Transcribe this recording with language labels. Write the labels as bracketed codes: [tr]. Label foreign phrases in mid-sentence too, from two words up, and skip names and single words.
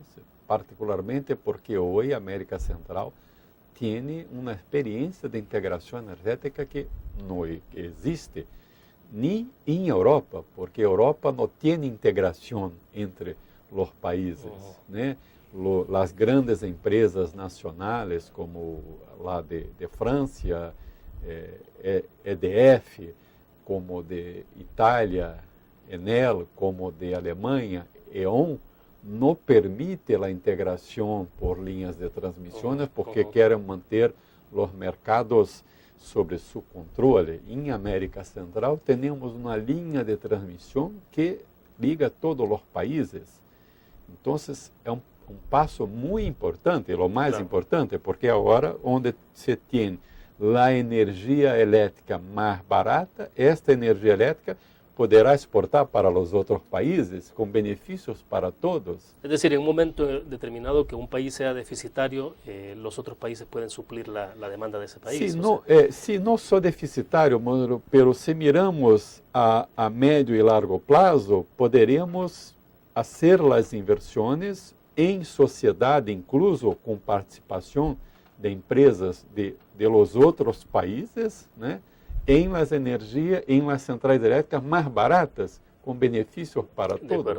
[es] Particularmente porque hoy América Central tiene una experiencia de integración energética que no existe ni en Europa, porque Europa no tiene integración entre los países, ¿no? Las grandes empresas nacionales como la de [pt] Francia, EDF, como de Itália, Enel, como de Alemanha, E.ON, no permite a integração por linhas de transmissões porque querem manter os mercados sob seu controle. Em América Central, temos uma linha de transmissão que liga todos os países. Então, é um passo muito importante, o mais importante, porque agora, onde se tem a energia elétrica mais barata, esta energia elétrica poderá exportar para os outros países com benefícios para todos. [es] Es decir, en un momento determinado que un país sea deficitario, los otros países pueden suplir la demanda de ese país. [pt] Se não só deficitário, pero se miramos a médio e largo prazo, poderemos fazer as inversões em sociedade, incluso com participação de empresas [es] de los [pt] outros países, né, [es] em las [pt] energias, em las centrais elétricas mais baratas, com benefícios para todos.